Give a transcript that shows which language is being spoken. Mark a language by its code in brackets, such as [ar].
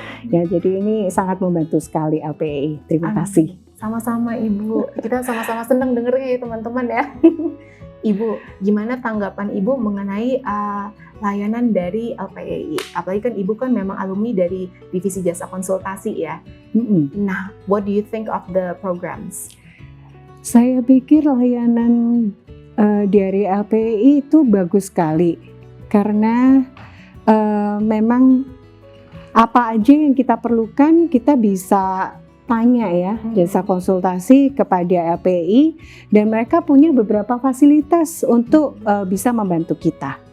[id] Ya jadi ini sangat membantu sekali LPEI. Terima kasih. Sama-sama Ibu, kita sama-sama senang dengernya ya teman-teman ya. Ibu, gimana tanggapan Ibu mengenai layanan dari LPEI? Apalagi kan Ibu kan memang alumni dari divisi jasa konsultasi ya. [en] Nah, what do you think of the programs? [id] Saya pikir layanan dari LPEI itu bagus sekali karena memang apa aja yang kita perlukan kita bisa tanya ya jasa konsultasi kepada LPEI dan mereka punya beberapa fasilitas untuk bisa membantu kita.